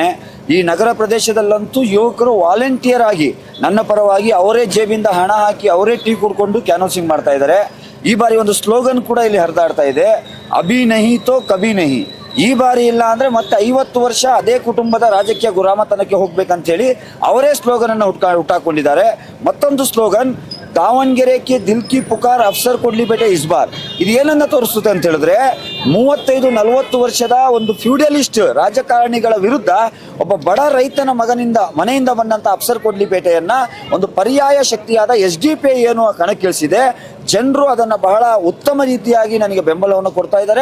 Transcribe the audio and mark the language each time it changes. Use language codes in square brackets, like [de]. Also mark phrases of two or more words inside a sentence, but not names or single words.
[kn] ಈ ನಗರ ಪ್ರದೇಶದಲ್ಲಂತೂ ಯುವಕರು ವಾಲಂಟಿಯರ್ ಆಗಿ ನನ್ನ ಪರವಾಗಿ ಅವರೇ ಜೇಬಿಂದ ಹಣ ಹಾಕಿ ಅವರೇ ಟೀ ಕುಡ್ಕೊಂಡು ಕ್ಯಾನ್ವಾಸಿಂಗ್ ಮಾಡ್ತಾ ಇದ್ದಾರೆ. ಈ ಬಾರಿ ಒಂದು ಸ್ಲೋಗನ್ ಕೂಡ ಇಲ್ಲಿ ಹರಿದಾಡ್ತಾ ಇದೆ, [hi] अभी नहीं तो कभी नहीं. [kn] ಈ ಬಾರಿ ಇಲ್ಲ ಅಂದ್ರೆ ಮತ್ತೆ 50 ವರ್ಷ ಅದೇ ಕುಟುಂಬದ ರಾಜಕೀಯ ಗುಲಾಮತನಕ್ಕೆ ಹೋಗ್ಬೇಕಂತ ಹೇಳಿ ಅವರೇ ಸ್ಲೋಗನ್ ಅನ್ನು ಹುಟ್ಟಾಕೊಂಡಿದ್ದಾರೆ. ಮತ್ತೊಂದು ಸ್ಲೋಗನ್, ದಾವಣಗೆರೆ [hi] के दिल की पुकार [kn] अफसर ಕೊಡ್ಲಿ ಬೇಟೆ [hi] इस बार. [kn] ಇದು ಏನನ್ನ ತೋರಿಸುತ್ತೆ ಅಂತ ಹೇಳಿದ್ರೆ, 35-40 ವರ್ಷದ ಒಂದು ಫ್ಯೂಡಲಿಸ್ಟ್ ರಾಜಕಾರಣಿಗಳ ವಿರುದ್ಧ ಒಬ್ಬ ಬಡ ರೈತನ ಮನೆಯಿಂದ ಬಂದಂತ ಅಫ್ಸರ್ ಕೊಡ್ಲಿಪೇಟೆಯನ್ನ ಒಂದು ಪರ್ಯಾಯ ಶಕ್ತಿಯಾದ ಎಸ್ಡಿಪಿಐ ಏನು ಕಣಕ್ಕಿಳಿಸಿದೆ. ಜನರು ಅದನ್ನ ಬಹಳ ಉತ್ತಮ ರೀತಿಯಾಗಿ ನನಗೆ ಬೆಂಬಲವನ್ನು ಕೊಡ್ತಾ ಇದ್ದಾರೆ.